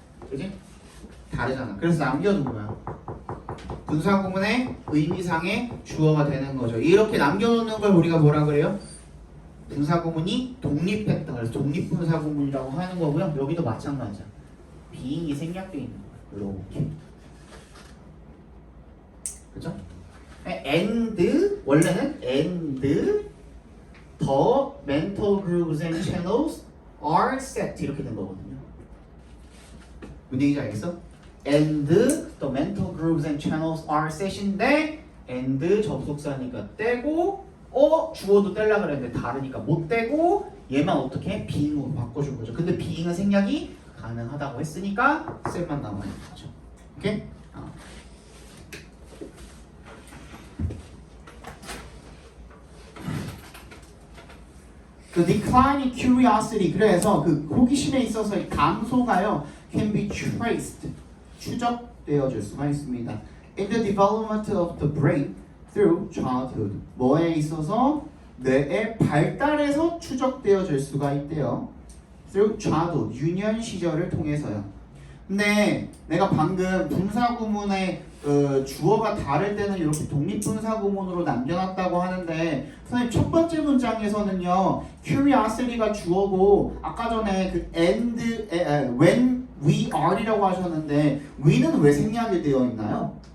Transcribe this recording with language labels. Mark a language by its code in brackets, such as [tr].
[ko] 그지? 다르잖아. 그래서 남겨둔 거야. 분사구문의 의미상의 주어가 되는 거죠. 이렇게 남겨놓는 걸 우리가 뭐라 그래요? 분사구문이 독립했다. 그래서 독립분사구문이라고 하는 거고요. 여기도 마찬가지야. being이 생략되어 있는 거예요. 이렇게. 그죠? [en] and [ko] 원래는 [en] and the mental grooves and channels are set [ko] 이렇게 된 거거든요. 뭔 얘기인지 알겠어? [en] and the mental grooves and channels are set [ko] 인데 and 접속사니까 떼고 주어도 떼려고 그랬는데 다르니까 못 떼고 얘만 어떻게 being으로 바꿔준 거죠. 근데 being은 생략이 가능하다고 했으니까 set만 남아있는 거죠. 오케이? [en] The decline in curiosity [ko] 그래서 그 호기심에 있어서의 감소가요 [en] can be traced [ko] 추적되어질 수가 있습니다. [en] In the development of the brain through childhood [ko] 뭐에 있어서 뇌의 발달에서 추적되어질 수가 있대요. [en] Through childhood [ko] 유년 시절을 통해서요. 근데 내가 방금 분사구문의 주어가 다를 때는 이렇게 독립분사구문으로 남겨놨다고 하는데 선생님 첫 번째 문장에서는요 curiosity가 주어고 아까 전에 그 and, when we are이라고 하셨는데 we는 왜 생략이 되어 있나요?